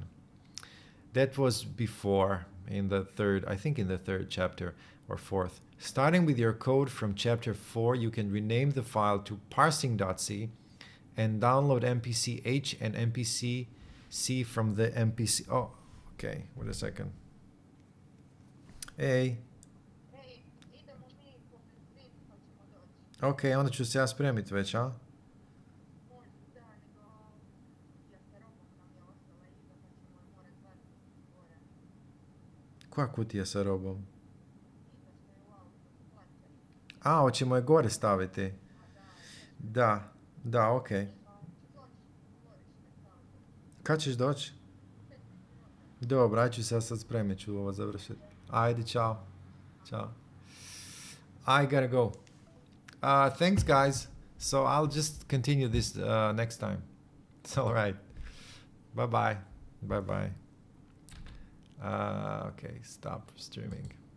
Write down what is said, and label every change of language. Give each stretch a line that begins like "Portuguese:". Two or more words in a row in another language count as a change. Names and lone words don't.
English: That was before in the third, I think in the third chapter or fourth. Starting with your code from chapter 4, you can rename the file to parsing.c and download MPC-H and MPC-C from the MPC. Oh, okay, wait a second.
Croatian: Ej, ok, onda ću se ja spremit već, a? Koja kutija sa robom? A, hoćemo je gore staviti. Da, da, ok. Kad ćeš doći? Dobro, ajde ću se ja sad spremit, ću ovo završiti. Ajde, čao.
English: Ciao. I gotta go. Thanks, guys. So I'll just continue this next time. It's all right. Bye bye. Bye bye. Okay, stop streaming.